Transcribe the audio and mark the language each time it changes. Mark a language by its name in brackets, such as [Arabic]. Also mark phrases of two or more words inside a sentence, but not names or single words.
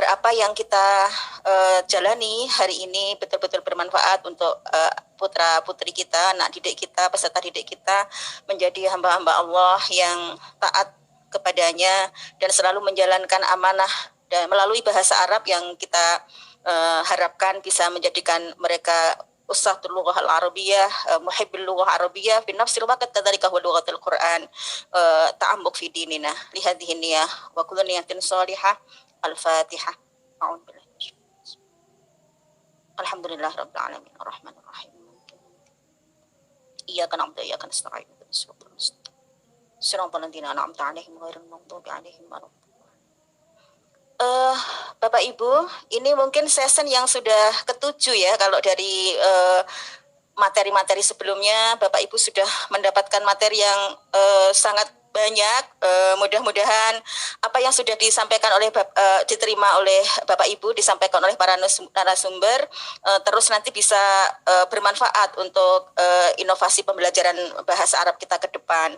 [Indonesian] apa yang kita jalani hari ini betul-betul bermanfaat untuk putra-putri kita, anak didik kita, peserta didik kita menjadi hamba-hamba Allah yang taat kepadanya dan selalu menjalankan amanah dan melalui bahasa Arab yang kita harapkan bisa menjadikan mereka [Arabic] أصحة اللغة العربية محبي اللغة العربية في نفس الوقت كذلك هو لغة القرآن تعمق في ديننا لهذه نية وكل نية صالحة. الفاتحة أعوذ بالله. الحمد لله رب العالمين الرحمن الرحيم. إياك نعبد وإياك نستعين. صراط الذين أنعمت عليهم غير المغضوب عليهم ولا الضالين. [Indonesian] Bapak Ibu, ini mungkin session yang sudah ketujuh ya, kalau dari materi-materi sebelumnya Bapak Ibu sudah mendapatkan materi yang sangat banyak. Mudah-mudahan apa yang sudah disampaikan oleh diterima oleh Bapak Ibu, disampaikan oleh para narasumber, terus nanti bisa bermanfaat untuk inovasi pembelajaran bahasa Arab kita ke depan.